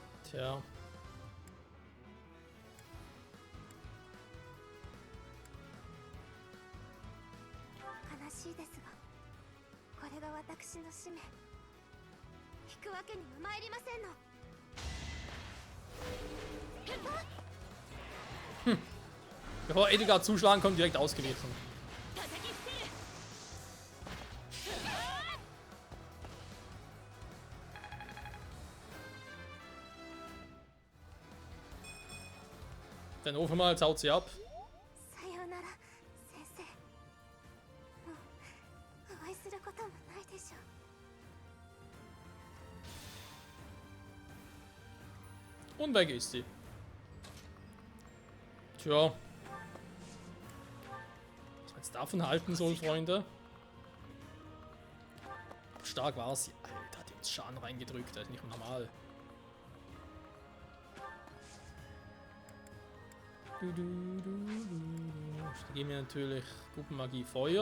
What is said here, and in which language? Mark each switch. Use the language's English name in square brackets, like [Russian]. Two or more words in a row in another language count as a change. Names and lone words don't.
[German] Tja. [Japanese] 悲しいですが、これが私の使命。引くわけには参りませんの。 [German] Bevor Edgar zuschlagen kommt, direkt ausgewichen. Dann rufen wir mal, jetzt haut sie ab. [Japanese] さようなら、先生。もうお会いすることもないでしょう。 [German] Und weg ist sie. Tja. Was man jetzt davon halten soll, Freunde. Stark war sie. Alter, hat die uns Schaden reingedrückt. Das ist nicht normal. Da geben wir natürlich Gruppenmagie Feuer.